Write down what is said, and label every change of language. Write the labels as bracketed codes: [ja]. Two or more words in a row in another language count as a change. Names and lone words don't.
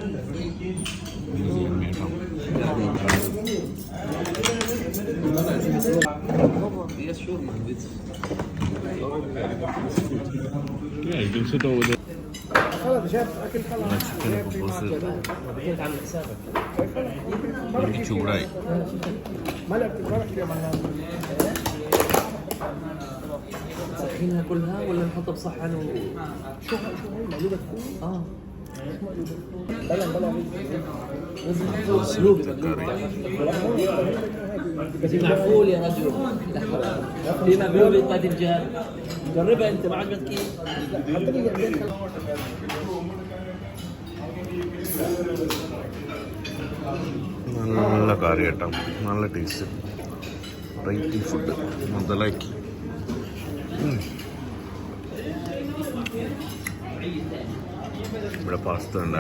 [en] Yeah, you can sit over there. [ml] ചിക്കൻ ചൂടായി. [ar] نسخنها كلها ولا نحطها بصحن شو موجودة بس معفول يا رجل. في مقلوبة باذنجان جربها انت ما عجبتك كيف؟ [ml] നല്ല കറി കേട്ടോ. നല്ല ടേസ്റ്റ്. റൈറ്റി ഫുഡ് മുതലാക്കി. ഇവിടെ പാസ്ത ഉണ്ട്.